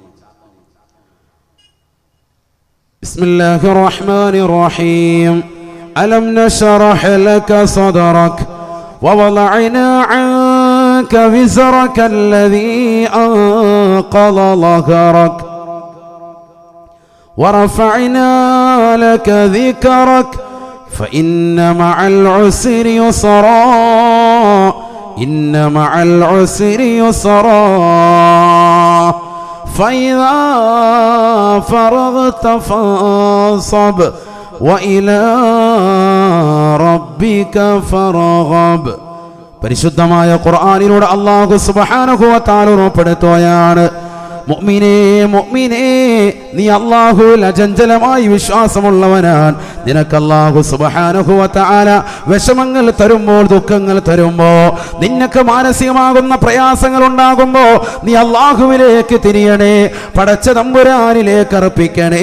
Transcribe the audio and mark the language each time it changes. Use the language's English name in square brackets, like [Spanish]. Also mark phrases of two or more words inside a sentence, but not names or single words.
[Arabic] بسم الله الرحمن الرحيم. ألم نشرح لك صدرك ووضعنا عنك وزرك الذي أنقض ظهرك ورفعنا لك ذكرك فإن مع العسر يسرا إن مع العسر يسرا فإذا فرغت فانصب وإلى ربك فارغب. [Malayalam] പരിശുദ്ധമായ ഖുർആനിലൂടെ [Arabic] الله سبحانه وتعالى [Malayalam] ഉറപ്പെടുത്തുകയാണ്, മുഅ്മിനേ മുഅ്മിനേ, നീ അല്ലാഹുവിൽ അചഞ്ചലമായി വിശ്വാസമുള്ളവനാണ്. നിനക്ക് [Arabic] الله سبحانه وتعالى [Malayalam] വിഷമങ്ങൾ തരുമ്പോൾ, ദുഃഖങ്ങൾ തരുമ്പോൾ, നിനക്ക് മാനസികമാകുന്ന പ്രയാസങ്ങൾ ഉണ്ടാകുമ്പോൾ നീ അല്ലാഹുവിലേക്ക് തിരിയണേ, പടച്ച തമ്പുരാനിലേക്ക് അർപ്പിക്കണേ.